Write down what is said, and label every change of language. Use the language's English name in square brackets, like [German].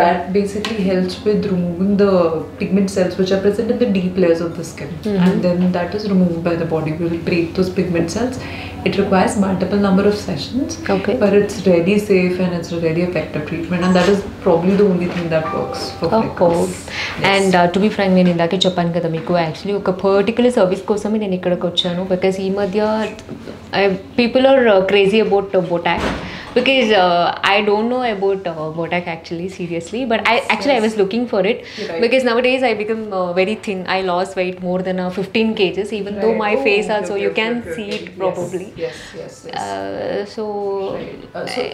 [English] that basically helps with removing the pigment cells which are present in the deep layers of the skin. And then that is removed by the body. We will break those pigment cells. It requires multiple number of sessions. Okay. But it's really safe and it's a really effective treatment. And that is probably the only thing that works for freckles. And to be frank [Telugu] నేను ఇందాకే చెప్పాను కదా మీకు actually ఒక particular service కోసమే నేను ఇక్కడికి వచ్చాను. [English] because [Telugu] ఈ మధ్య [English] People are crazy about Botox. Because I don't know about Botox actually, seriously, but I was looking for it. Right. Because nowadays I become very thin. I lost weight more than 15 kgs, even though my face also you can see it probably. Yes. So, So